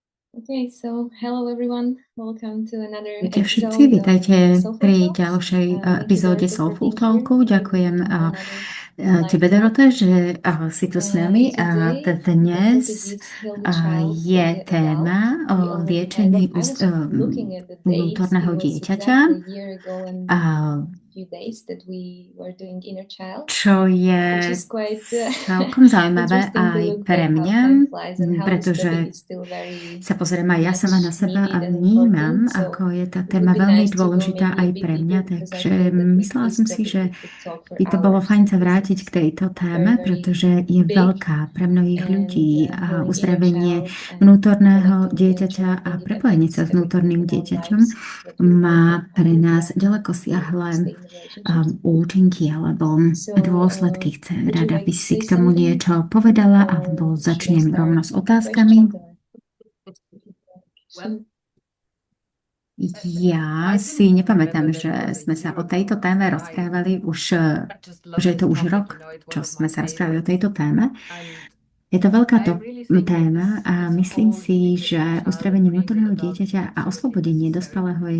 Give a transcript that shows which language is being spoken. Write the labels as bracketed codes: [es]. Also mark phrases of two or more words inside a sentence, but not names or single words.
[en] Okay, so hello everyone. Welcome to another [sk] Vítajte všetci, [en] episode of [sk] vítajte [en] Soulful [sk] pri [en] Talks. [sk] ďalšej [en] Thank you, [sk] epizóde [en] Dorota, for [sk] Soulful [en] being here [sk] Talku. [en] in [sk] Ďakujem [en] another live [sk] tebe, [en] talk. [sk] Dorota, že si tu s nami. [en] And [sk] A [en] today the [sk] dnes [en] topic is Heal the Child, [sk] je [en] Heal the Adult. [sk] téma [en] We [sk] o [en] already had it. [sk] liečení [en] I was looking at the dates. [sk] vnútorného [en] It was [sk] dieťaťa, [en] exactly a year ago and [sk] a [en] a few days that we were doing Inner Child, [sk] čo [en] which [sk] je [en] is quite [sk] celkom zaujímavé [en] interesting to [sk] aj [en] look [sk] pre [en] back how [sk] mňa, [en] time flies and how this topic [sk] pretože [en] is still very [sk] sa pozriem aj ja sama na [en] much [sk] seba a [en] needed and [sk] vnímam, [en] important. So [sk] ako je tá [en] it would [sk] téma [en] be [sk] veľmi [en] nice to go [sk] dôležitá [en] maybe [sk] aj [en] a bit [sk] pre mňa, [en] deeper because I [sk] takže [en] feel that with [sk] myslela [en] this [sk] som si, [en] topic [sk] že [en] we could talk for [sk] by to bolo [en] hours [sk] fajn sa [en] because [sk] vrátiť k [en] it's [sk] tejto [en] very, [sk] téme, [en] very [sk] pretože je [en] big. [sk] veľká pre mnohých [en] And [sk] ľudí a [en] healing inner [sk] uzdravenie [en] child and [sk] vnútorného [en] connecting with inner [sk] dieťaťa [en] child, I [sk] a [en] think it [sk] prepojenie sa [en] affects [sk] s [en] everything [sk] vnútorným [en] in our [sk] dieťaťom [en] lives, what we want [sk] má [en] and how [sk] pre [en] we [sk] nás [en] want [sk] ďaleko [en] to [sk] siahle [en] stay in relationships. [sk] účinky alebo [en] So [sk] dôsledky. Chcem [en] would you [sk] rada, [en] like [sk] aby [en] to [sk] si [en] say [sk] k tomu [en] something [sk] niečo povedala, alebo [en] or should I [sk] začnem rovno [en] start [sk] s [en] with the questions? [sk] otázkami. [en] Or... [sk] Ja si nepamätám, že sme sa o tejto téme rozprávali už, že je to už rok, čo sme sa rozprávali o tejto téme. Je to veľká téma a myslím si, že uzdravenie vnútorného dieťaťa a oslobodenie dospelého je